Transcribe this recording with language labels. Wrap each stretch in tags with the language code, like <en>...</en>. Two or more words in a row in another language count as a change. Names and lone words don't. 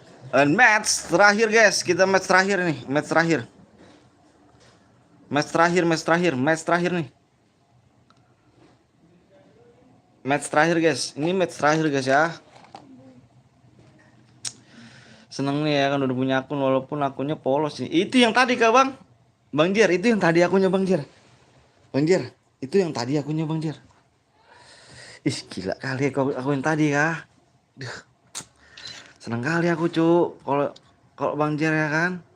<id>And match terakhir guys, kita match terakhir nih, match terakhir. Match terakhir, match terakhir, match terakhir nih. Match terakhir guys, ini match terakhir guys ya. Seneng nih ya kan udah punya akun walaupun akunnya polos nih. Itu yang tadi kah bang? Bang Jer, itu yang tadi akunnya Bang Jer. Bang Jer, itu yang tadi akunnya Bang Jer. Ih gila kali ya aku yang tadi kah. Duh, seneng kali aku cu. Kalau kalau Bang Jer ya kan.</id>